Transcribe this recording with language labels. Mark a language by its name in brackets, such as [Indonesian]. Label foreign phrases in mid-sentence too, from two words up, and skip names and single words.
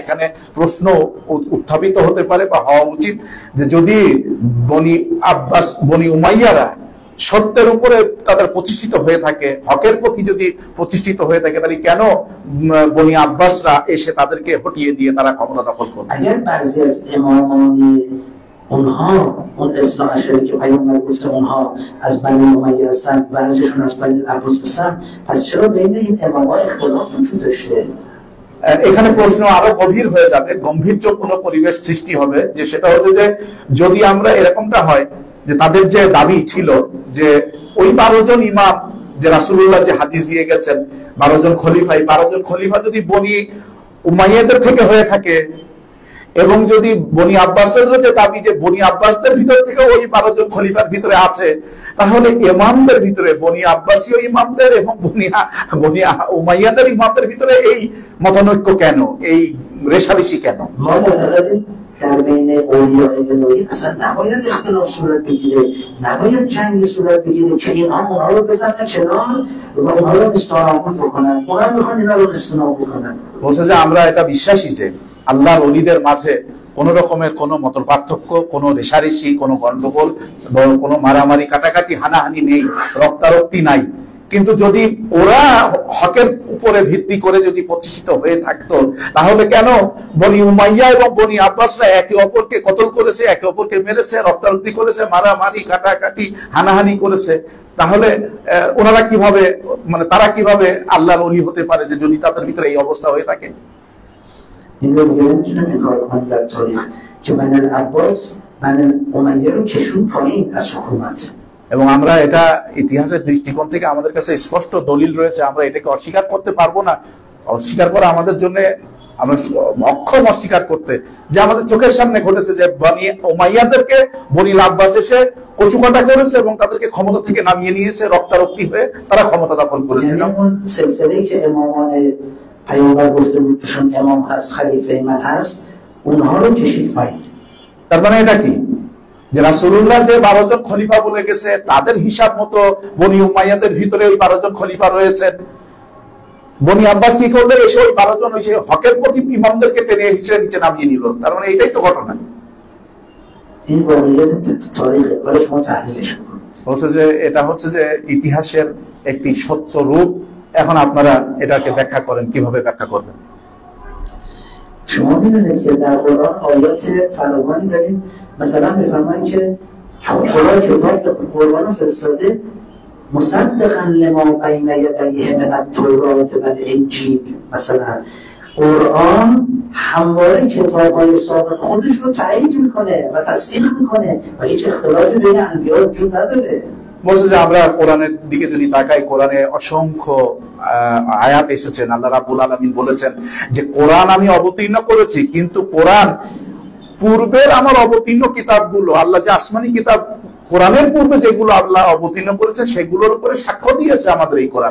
[Bangla] এখানে প্রশ্ন উত্থাপিত হতে পারে বা হওয়া উচিত যে যদি বনি আব্বাস বনি উমাইয়ারা সত্যের উপরে তাদের প্রতিষ্ঠিত হয়ে থাকে, হকের প্রতি যদি প্রতিষ্ঠিত হয়ে থাকে, তাহলে কেন বনি আব্বাসরা এসে তাদেরকে হটিয়ে দিয়ে তারা ক্ষমতা দখল করবে? [Persian] اونها اون اصلاح عشری که پیامبر گفته اونها از بنی امیه هستن، بعضیشون از بنی عباس هستن، پس چرا بین این امام‌ها اختلاف وجود داشته؟ [Bangla] এখানে প্রশ্ন আরো গভীর হয়ে যাবে, গম্ভীর্যপূর্ণ পরিবেশ সৃষ্টি হবে, যে সেটা হচ্ছে যে যদি আমরা এরকমটা হয় যে তাদের যে দাবি ছিল যে ওই 12 জন ইমাম যে রাসূলুল্লাহ যে হাদিস দিয়ে গেছেন 12 জন খলিফা, এই 12 জন খলিফা যদি বনি উমাইয়াদের থেকে হয়ে থাকে, এবং যদি বনি আব্বাসের যে দাবি যে বনি আব্বাসদের ভিতর থেকে ওই 12 জন খলিফার ভিতরে আছে, তাহলে ইমামদের ভিতরে বনি আব্বাসীয় ইমামদের এবং বনি উমাইয়াদের ইমামদের ভিতরে এই মতানৈক্য কেন, এই রেষারেষি কেন? [Persian] در بین اولیاء الهی اصلا نباید اختلاف صورت بگیره، نباید جنگی صورت بگیره که اینها اونها رو بزنن کنار و اونها رو نابود بکنن، اونها میخوان اینا رو نابود بکنن। [Bangla] বলছে যে আমরা এটা বিশ্বাসী যে আল্লাহর ওলিদের মাঝে কোন রকমের কোন মতপার্থক্য, কোন রেষারেষি, কোন গন্ডগোল, কোন মারামারি কাটাকাটি হানাহানি নেই, রক্তারক্তি নাই। কিন্তু যদি ওরা হকের উপরে ভিত্তি করে যদি প্রতিষ্ঠিত হয়ে থাকতো, তাহলে কেন বনি উমাইয়া এবং বনি আব্বাসরা একে অপরকে কতল করেছে, একে অপরকে মেরেছে, রক্তারক্তি করেছে, মারামারি কাটাকাটি হানাহানি করেছে? তাহলে ওনারা কিভাবে, মানে তারা কিভাবে আল্লাহর ওলি হতে পারে যে যদি তাদের ভিতরে এই অবস্থা হয়ে থাকে? [Persian] این رو دیگه نمیتونم انکار کنم در تاریخ که بنی العباس بنی امیه رو کشون پایین از حکومت। [Bangla] এবং আমরা এটা ইতিহাসের দৃষ্টিকোণ থেকে আমাদের কাছে স্পষ্ট দলিল রয়েছে, আমরা এটাকে অস্বীকার করতে পারবো না। অস্বীকার করা আমাদের জন্য আমরা অক্ষম, অস্বীকার করতে, যে আমাদের চোখের সামনে ঘটেছে যে বনি উমাইয়াদেরকে বনি আব্বাস এসে কচুকাটা করেছে এবং তাদেরকে ক্ষমতা থেকে নামিয়ে নিয়েছে, রক্তারক্তি হয়ে তারা ক্ষমতা দখল করেছে। [Persian] پیامبر گفته بود چون امام هست، خلیفه من هست، اونها رو کشید پایین। [Bangla] তার মানে এটা কি যে রাসূলুল্লাহ যে 12 জন খলিফা বলে গেছে, তাদের হিসাব মতো বনি উমাইয়াদের ভিতরে ওই 12 জন খলিফা রয়েছেন। বনি আব্বাস কি করলে এসে ওই 12 জন ওই যে হকের প্রতি ইমামদেরকে টেনে হিস্ট্রির নিচে নামিয়ে নিল। তার মানে এটাই তো ঘটনা। [Persian] این واقعیت تاریخ حالا شما تحلیلش کنید। [Bangla] বলছে যে এটা হচ্ছে যে ইতিহাসের একটি সত্য রূপ। এখন আপনারা এটাকে ব্যাখ্যা করেন, কিভাবে ব্যাখ্যা করবেন? [Persian] شما می‌دونید که در قرآن آیات فراوانی داریم، مثلا می‌فرمایند که خدا کتاب قرآن رو فرستاده [Arabic] مصدقا لما بین یدیه من التوراة و الانجیل. [Persian] مثلا قرآن همواره کتاب‌های سابق خودش رو تایید میکنه و تصدیق میکنه و هیچ اختلافی بین انبیا وجود نداره। [Bangla] বলছে যে আমরা কোরআনের দিকে যদি তাকাই, কোরআনে অসংখ্য আয়াত এসেছেন, [Arabic] الله رب العالمين [Bangla] বলেছেন যে কোরআন আমি অবতীর্ণ করেছি, কিন্তু কোরআন পূর্বের আমার অবতীর্ণ কিতাবগুলো, আল্লাহ যে আসমানি কিতাব কোরআনের পূর্বে যেগুলো আল্লাহ অবতীর্ণ করেছে সেগুলোর উপরে সাক্ষ্য দিয়েছে আমাদের এই কোরআন।